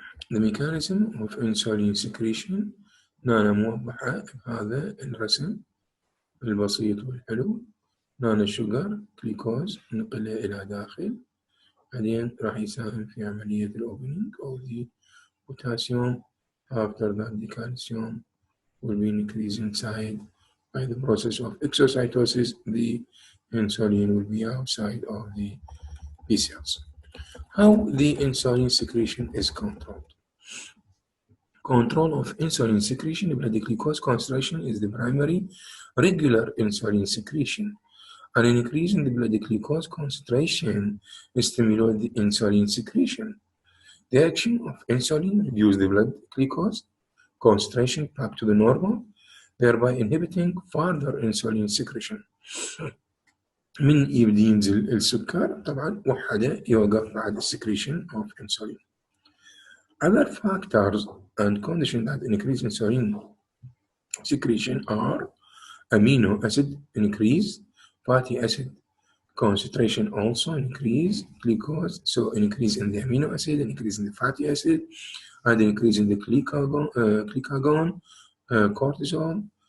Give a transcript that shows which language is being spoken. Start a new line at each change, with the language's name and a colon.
English: The mechanism of insulin secretion
Arabic: هنا موضحة بهذا الرسم البسيط والحلو. هنا الشوجر جلوكوز نقله إلى داخل، بعدين راح يساهم في عملية الأوبنينج
English: of the potassium. After that the calcium will be increased inside. By the process of exocytosis, the insulin will be outside of the B cells. How the insulin secretion is controlled? Control of insulin secretion, blood glucose concentration is the primary. Regular insulin secretion, an increase in the blood glucose concentration stimulates the insulin secretion. The action of insulin reduces the blood glucose concentration back to the normal, thereby inhibiting further insulin secretion.
Arabic: من يبدي ينزل السكر طبعا وحده يوقف بعد السكريشن
English: of insulin. Other factors and conditions that increase insulin secretion are amino acid increase, fatty acid concentration also increase, glucose, so increase in the amino acid, increase in the fatty acid, and increase in the glucagon, cortisol.